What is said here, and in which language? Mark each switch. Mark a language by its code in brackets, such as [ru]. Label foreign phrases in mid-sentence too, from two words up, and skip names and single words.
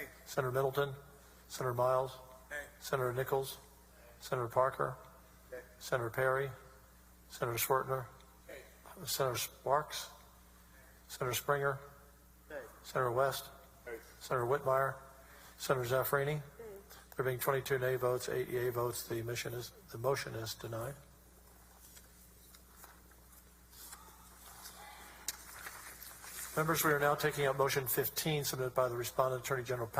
[en] Senator Middleton. Senator Miles. Yay. Senator Nichols. Senator Parker. Yay. Senator Perry. Senator Schwertner. Yay. Senator Sparks. Senator Springer. Yay. Senator West. Yay. Senator Whitmire. Senator Zaffarini. There being 22 nay votes, 8 yea votes, the motion is denied. Members, we are now taking up motion 15 submitted by the respondent, Attorney General Paxton.